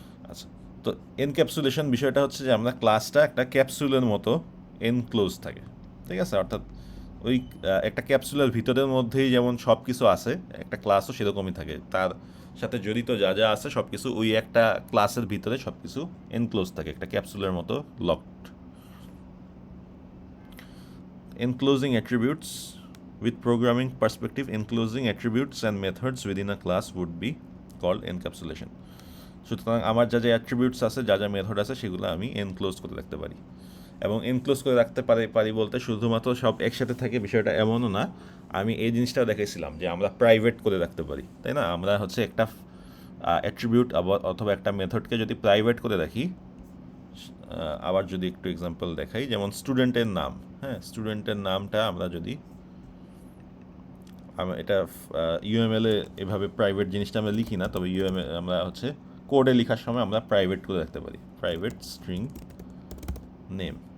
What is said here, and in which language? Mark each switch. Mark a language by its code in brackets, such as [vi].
[bn] আচ্ছা, তো এনক্যাপসুলেশন বিষয়টা হচ্ছে যে আমরা ক্লাসটা একটা ক্যাপসুলের মতো এনক্লোজ থাকে, ঠিক আছে? অর্থাৎ ওই একটা ক্যাপসুলের ভিতরের মধ্যেই যেমন সব কিছু আছে, একটা ক্লাসও সেরকমই থাকে, তার সাথে জড়িত যা যা আছে সব কিছু ওই একটা ক্লাসের ভিতরে সব কিছু এনক্লোজ থাকে, একটা ক্যাপসুলের মতো locked. [en] Enclosing attributes with programming perspective, enclosing attributes and methods within a class would be called encapsulation. [bn] সুতরাং আমার যা যা অ্যাট্রিবিউটস আছে, যা যা মেথড আছে, সেগুলো আমি এনক্লোজ করে রাখতে পারি, এবং এনক্লোজ করে রাখতে পারি বলতে শুধুমাত্র সব একসাথে থাকে বিষয়টা এমনও না। আমি এই জিনিসটাও দেখেছিলাম যে আমরা প্রাইভেট করে রাখতে পারি, তাই না? আমরা হচ্ছে একটা অ্যাট্রিবিউট অথবা একটা মেথডকে যদি প্রাইভেট করে রাখি, আবার যদি একটু এক্সাম্পল দেখাই, যেমন স্টুডেন্টের নাম, হ্যাঁ, স্টুডেন্টের নামটা আমরা যদি এটা ইউএমএলে এভাবে প্রাইভেট জিনিসটা আমরা লিখি না, তবে ইউএমএল আমরা হচ্ছে কোডে লেখার সময় আমরা প্রাইভেট করে রাখতে পারি, প্রাইভেট স্ট্রিং নেম।